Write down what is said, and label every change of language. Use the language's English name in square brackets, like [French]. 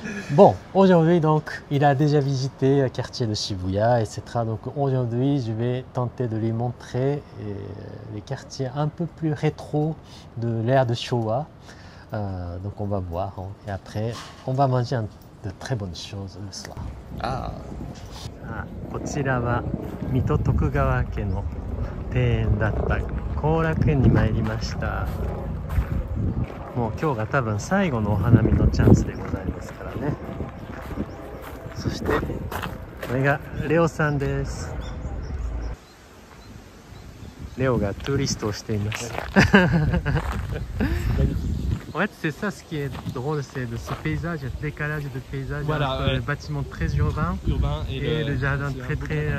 [French] Bon, aujourd'hui, donc, il a déjà visité le quartier de Shibuya, etc. Donc aujourd'hui, je vais tenter de lui montrer les quartiers un peu plus rétro de l'ère de Showa. Donc on va voir. Et après, on va manger de très bonnes choses le soir. Ah. [Japanese] こちらは水戸徳川家の庭園だった後楽園に参りました。もう今日が多分最後のお花見のチャンスでございますからね。そしてこれがレオさんです。レオがトゥーリストをしています。 [French] En fait, c'est ça ce qui est drôle, c'est de ce paysage, ce décalage de paysage, voilà, entre le bâtiment très urbain et le jardin très tradit.